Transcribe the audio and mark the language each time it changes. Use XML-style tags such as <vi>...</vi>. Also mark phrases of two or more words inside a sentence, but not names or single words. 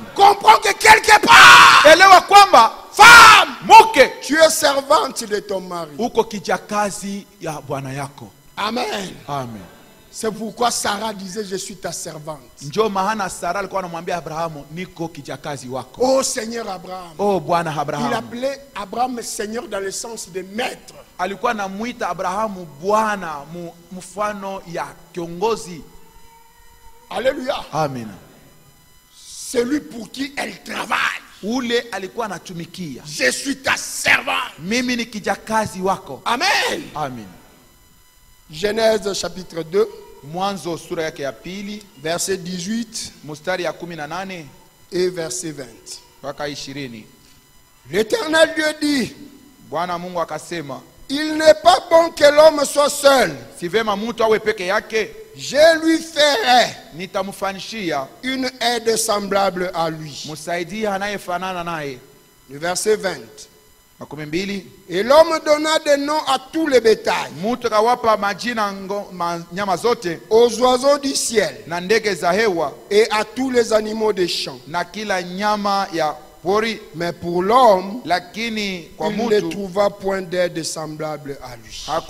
<fr>Comprends que quelque part, femme, tu es servante de ton mari. Amen. Amen. C'est pourquoi Sarah disait je suis ta servante. Oh Seigneur Abraham.</fr> <sw>Oh Bwana Abraham.</sw> <fr>Il appelait Abraham Seigneur dans le sens de maître.</fr> <sw>Alikuwa anamuita Abrahamu Bwana mfano ya kiongozi.</sw> <fr>Alléluia. Amen. Celui pour qui elle travaille.</fr> <sw>Ule alikuwa anatumikia.</sw> <fr>Je suis ta servante.</fr> <sw>Mimi ni kijakazi wako.</sw> <fr>Amen. Amen. Genèse chapitre 2.</fr> <sw>Mwanzo sura yake ya pili,</sw> <fr>verset 18</fr> <sw>mstari ya 18</sw> <fr>et verset 20.</fr> <sw>mpaka 20.</sw> <fr>L'Éternel Dieu dit,</fr> <sw>Bwana Mungu akasema,</sw> <fr>il n'est pas bon que l'homme soit seul.</fr> <sw>Si vema mtu awe peke yake,</sw> <fr>je lui ferai</fr> <sw>nitamfanishia</sw> <fr>une aide semblable à lui.</fr> <sw>Msaidia anayefanana naye.</sw> <fr>Le verset 20. Et l'homme donna des noms à tous les bétails, aux oiseaux du ciel et à tous les animaux des champs. Mais pour l'homme, il ne trouva point d'aide semblable à lui.</fr>